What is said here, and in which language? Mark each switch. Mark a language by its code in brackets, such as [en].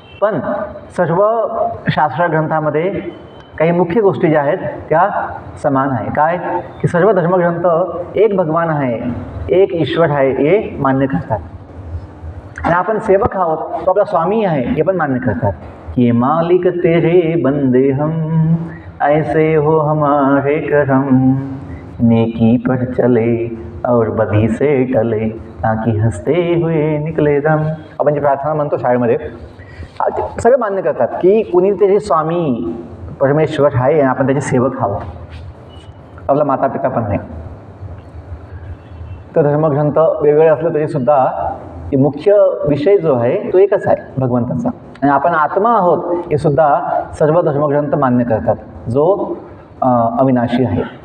[mr] पण सर्व शास्त्रग्रंथामध्ये काही मुख्य गोष्टी ज्या आहेत त्या समान आहे. काय की सर्व धर्मग्रंथ एक भगवान आहे, एक ईश्वर आहे हे मान्य करतात. आणि आपण सेवक आहोत, तो आपला स्वामी आहे हे पण मान्य करतात. [hi] ये मालिक तेरे बंदे हम, ऐसे हो हमारे करम, नेकी पर चले और बदी से टले, ताकि हसते हुए निकले दम. [mr] आपण जी प्रार्थना म्हणतो शाळेमध्ये, सगळे मान्य करतात की कुणी त्याचे स्वामी परमेश्वर आहे आणि आपण त्याचे सेवक आहोत, आपला माता पिता पण नाही. तर धर्मग्रंथ वेगवेगळे असलं तरीसुद्धा मुख्य विषय जो आहे तो एकच आहे भगवंताचा, आणि आपण आत्मा आहोत हे सुद्धा सर्व धर्मग्रंथ मान्य करतात, जो अविनाशी आहे.